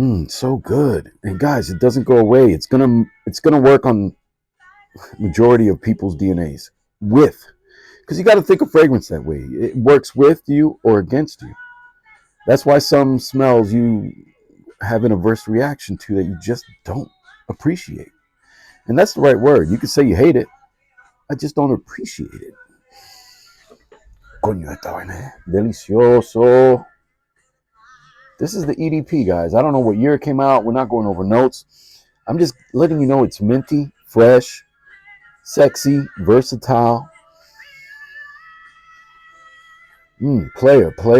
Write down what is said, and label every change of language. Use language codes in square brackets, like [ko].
[en] So good. And guys, it doesn't go away. It's gonna work on majority of people's DNAs because you got to think of fragrance that way. It works with you or against you. That's why some smells you have an adverse reaction to that you just don't appreciate. And that's the right word. You can say you hate it. I just don't appreciate it. [es] Coño, esta vaina delicioso. [en] This is the EDP, guys. I don't know what year it came out. We're not going over notes. I'm just letting you know it's minty, fresh, sexy, versatile. Player.